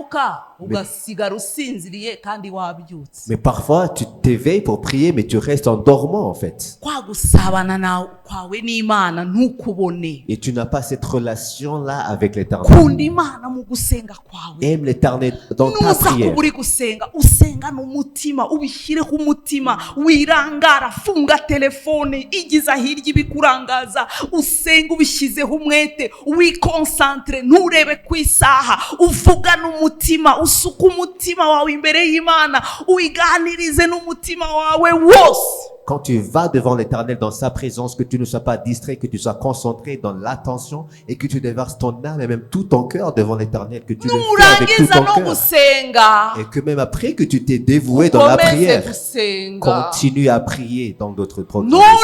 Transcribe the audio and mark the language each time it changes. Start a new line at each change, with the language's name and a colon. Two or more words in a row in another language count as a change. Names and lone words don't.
French: Mais parfois tu t'éveilles pour prier, mais tu restes en dormant en fait. Et tu n'as pas cette relation-là avec l'Éternel. Aime l'Éternel dans ta prière.
Kinyarwanda: Usenga n'umutima ubishyire ku mutima wirangara funga telefone igiza hirya ibikurangaza usenga ubishyizeho umwete wikonsantre nturebe ku isaha uvuga n'umutima usuka umutima wawe imbere y'Imana uiganirize n'umutima wawe wose.
French: Quand tu vas devant l'Éternel dans sa présence, que tu ne sois pas distrait, que tu sois concentré dans l'attention et que tu déverses ton âme et même tout ton cœur devant l'Éternel, que tu le fais avec tout ton cœur. Et que même après que tu t'es dévoué dans la prière, continue à prier dans d'autres programmes.